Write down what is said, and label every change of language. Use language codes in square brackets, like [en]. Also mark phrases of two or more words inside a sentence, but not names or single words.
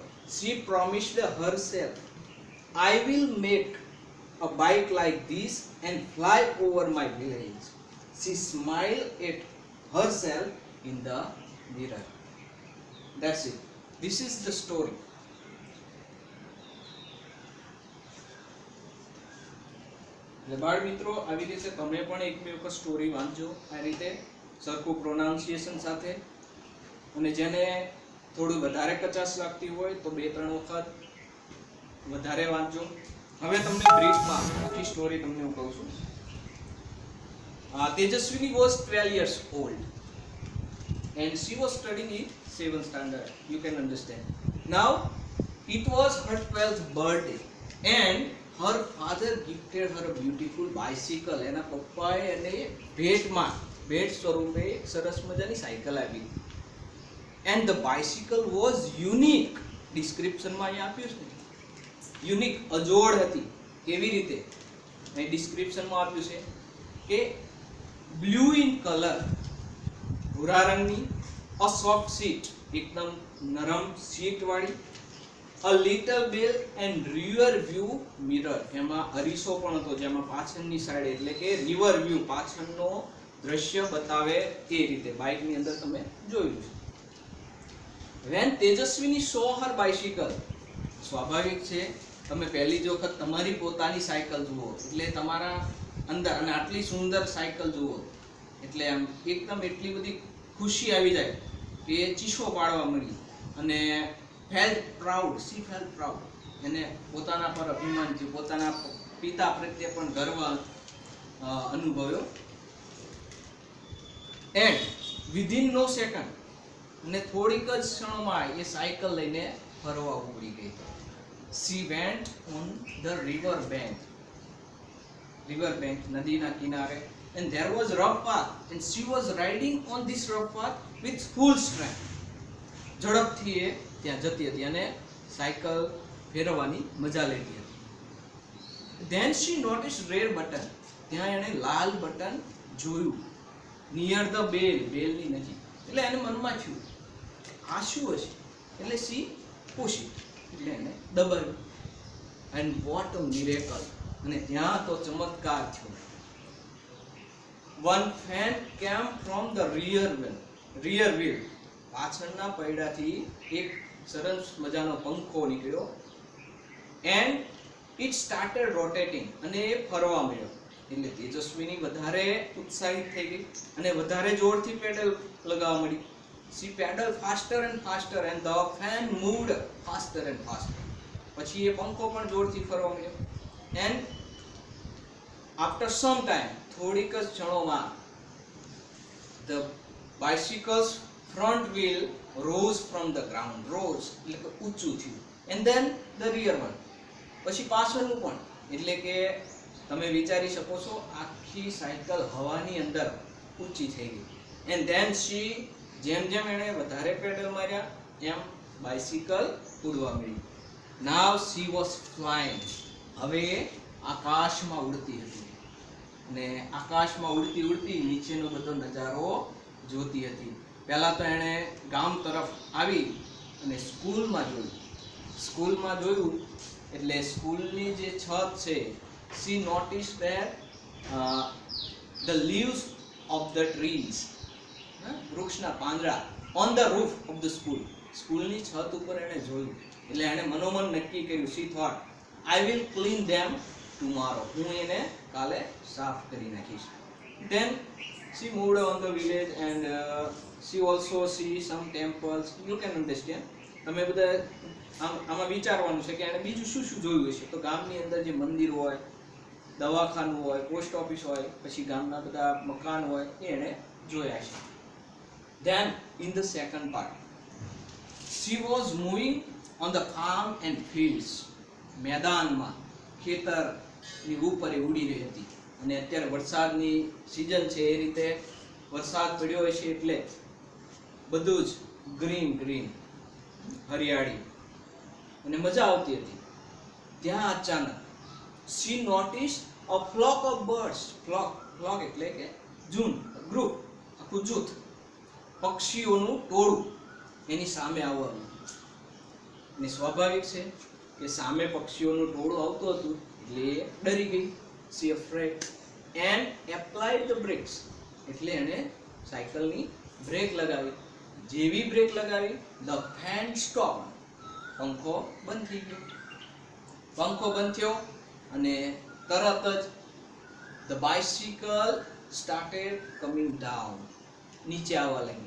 [en] She promised herself, "I will make a bike like this and fly over my village." She smiled at herself in the mirror. That's it. This is the story. [gu] એટલે બાળ મિત્રો આવી રીતે તમે પણ એક બે વખત સ્ટોરી વાંચજો આ રીતે સરખું પ્રોનાઉન્સિએશન સાથે, અને જેને થોડું વધારે કચાશ લાગતી હોય તો 2-3 વખત વધારે વાંચજો. હવે તમને બ્રીફમાં આખી સ્ટોરી તમને હું કહું છું. [en] Tejaswini was 12 years old and she was studying in 7th standard. You can understand. Now it was her 12th birthday and her father gifted her a beautiful bicycle. [gu] એના પપ્પાએ એને ભેટ સ્વરૂપે સરસ મજાની સાયકલ આપી. [en] And the bicycle was unique. [gu] ડિસ્ક્રિપ્શનમાં અહીં આપ્યું છે યુનિક, અજોડ હતી. કેવી રીતે? અહીં ડિસ્ક્રિપ્શનમાં આપ્યું છે કે [en] blue in colour, [gu] ભૂરા રંગની, [en] a soft seat, [gu] એકદમ નરમ સીટ વાળી, [en] a little bell and rear view mirror, [gu] એમાં અરીસો પણ હતો જેમાં પાછળની સાઈડ એટલે કે [en] river view, [gu] પાછળનો દ્રશ્ય બતાવે એ રીતે બાઇકની અંદર તમે જોયું છે. [en] When Tejaswini saw her bicycle, [gu] સ્વાભાવિક છે તમે પહેલી જ વખત તમારી પોતાની સાયકલ જુઓ એટલે તમારા અંદર, અને આટલી સુંદર સાયકલ જુઓ એટલે આમ એકદમ એટલી બધી ખુશી આવી જાય કે ચીસો પાડવા મળી. [en] અને felt proud, she felt proud, [gu] એને પોતાના પર અભિમાન થયું, પોતાના પિતા પ્રત્યે પણ ગર્વ અનુભવ્યો. [en] And within no second, [gu] અને થોડીક જ ક્ષણોમાં એ સાયકલ લઈને ફરવા ઉપડી ગઈ. [en] She went on the river bank, [gu] નદીના કિનારે, [en] and there was rough path and she was riding on this rough path with full strength. [gu] ઝડપથી એ ત્યાં જતી હતી અને સાયકલ ફેરવવાની મજા લેતી હતી. [en] Then she noticed red button, [gu] ત્યાં એણે લાલ બટન જોયું. [en] Near the bell, [gu] બેલની નજીક. એટલે એને મનમાં થયું આ શું હશે, એટલે [en] she pushed it, [gu] એટલે એને દબાવ્યું. [en] And what a miracle, [gu] અને ત્યાં તો ચમત્કાર થયો. [en] One fan came from the rear wheel, [gu] પાછળના પૈડાથી એક સરસ મજાનો પંખો નીકળ્યો. [en] And it started rotating, [gu] અને એ ફરવા મળ્યો. એટલે તેજસ્વીની વધારે ઉત્સાહિત થઈ ગઈ અને વધારે જોરથી પેડલ લગાવવા મળી. [en] She pedaled faster and faster and the fan moved faster and faster. [gu] પછી એ પંખો પણ જોરથી ફરવા મળ્યો. [en] And after some time, [gu] થોડીક જ ક્ષણોમાં, [en] the bicycle's front wheel rose from the ground. [gu] Rose એટલે કે ઊંચું થયું. [en] And then the rear one, [gu] પછી પાછળનું પણ. એટલે કે તમે વિચારી શકો છો આખી સાયકલ હવાની અંદર ઊંચી થઈ ગઈ. [en] And then she, [gu] જેમ એણે વધારે પેડલ માર્યા એમ બાઇસિકલ ઉડવા મળી. [en] Now she was flying, [gu] હવે આકાશમાં ઉડતી હતી અને આકાશમાં ઉડતી નીચેનો બધો નજારો જોતી હતી. પહેલા તો એણે ગામ તરફ આવી અને સ્કૂલમાં જોયું એટલે સ્કૂલની જે છત છે, [en] she noticed that the leaves of the trees, [gu] વૃક્ષના પાંદડા, [en] on the roof of the school, [gu] સ્કૂલની છત ઉપર એણે જોયું એટલે એણે મનોમન નક્કી કર્યું. [en] she thought I will clean them tomorrow, [gu] હું એને કાલે સાફ કરી નાખીશ. [en] Then she moved on the village and she also see some temples. You can understand. [gu] તમે બધા આમાં વિચારવાનું છે કે એણે બીજું શું જોયું હશે. તો ગામની અંદર જે મંદિર હોય, દવાખાનું હોય, પોસ્ટ ઓફિસ હોય, પછી ગામના બધા મકાન હોય એ એણે જોયા છે. [en] Then in the second part, she was moving on the farm and fields. [gu] મેદાનમાં, ખેતરની ઉપર એ ઉડી રહી હતી. અને અત્યારે વરસાદની સિઝન છે એ રીતે વરસાદ પડ્યો હશે એટલે બધું જ ગ્રીન હરિયાળી અને મજા આવતી હતી. ત્યાં અચાનક [en] she noticed a flock of birds. [gu] flock એટલે કે ગ્રુપ, આખું જૂથ, પક્ષીઓનું ટોળું એની સામે આવવાનું. અને સ્વાભાવિક છે કે સામે પક્ષીઓનું ટોળું આવતું હતું એટલે એ ડરી ગઈ. [en] she afraid and applied the brakes, [gu] એટલે એને સાયકલની બ્રેક લગાવી. જેવી બ્રેક લગાવી, [en] the fan stop, [gu] પંખો બંધ થઈ ગયો. પંખો બંધ થયો અને તરત જ [en] the bicycle started coming down, [gu] નીચે આવવા લાગી.